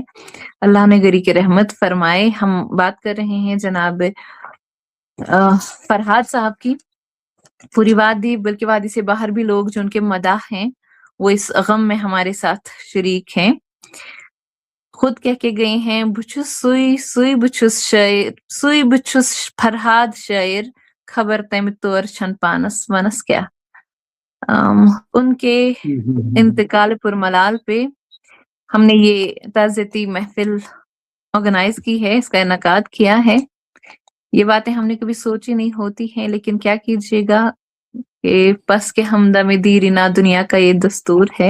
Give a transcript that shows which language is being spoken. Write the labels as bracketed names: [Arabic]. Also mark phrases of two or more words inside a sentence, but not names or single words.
[Urdu] اللہ نے گری کی رحمت فرمائے۔ ہم بات کر رہے ہیں جناب فرحاد صاحب کی۔ پوری وادی بلکہ وادی سے باہر بھی لوگ جو ان کے مداح ہیں، وہ اس غم میں ہمارے ساتھ شریک ہیں۔ خود کہہ کے گئے ہیں، [Kashmiri] بچھس سوئی سوئی بچھس شاعر، سوئی بچھس فرحاد شاعر، خبر تمہ طور چھن پانس ونس کیا۔ [Urdu] ان کے انتقال پر ملال پہ ہم نے یہ تعزیتی محفل آرگنائز کی ہے، اس کا انعقاد کیا ہے۔ یہ باتیں ہم نے کبھی سوچی نہیں ہوتی ہیں، لیکن کیا کیجیے گا کہ پس کے ہمدم دیرینہ دنیا کا یہ دستور ہے۔